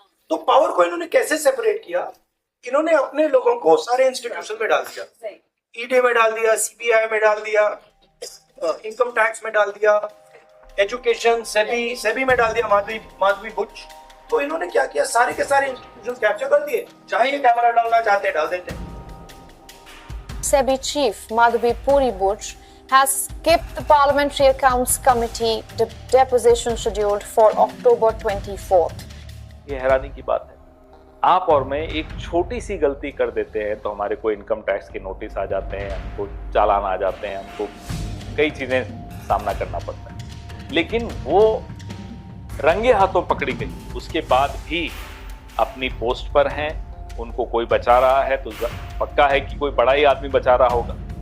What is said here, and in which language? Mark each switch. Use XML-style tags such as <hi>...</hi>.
<hi>तो पावर को इन्होंने कैसे सेपरेट किया? इन्होंने अपने लोगों को सारे इंस्टीट्यूशन में डाल दिया, ईडी में डाल दिया, सीबीआई में डाल दिया, इनकम टैक्स में डाल दिया, एजुकेशन सेबी में डाल दिया, माधवी बुच। तो इन्होंने क्या किया, सारे के सारे इंस्टीट्यूशन कैप्चर कर दिए, चाहे ये कैमरा डालना चाहते डाल देते।</hi> <en>SEBI chief Madhvi Puri Buch has skipped the Parliamentary Accounts Committee deposition scheduled for October 24th.</en> <hi>ये हैरानी की बात है, आप और मैं एक छोटी सी गलती कर देते हैं तो हमारे को इनकम टैक्स के नोटिस आ जाते हैं, हमको चालान आ जाते हैं, हमको कई चीजें सामना करना पड़ता है। लेकिन वो रंगे हाथों पकड़ी गई, उसके बाद भी अपनी पोस्ट पर हैं, उनको कोई बचा रहा है तो पक्का है कि कोई बड़ा ही आदमी बचा रहा होगा।</hi>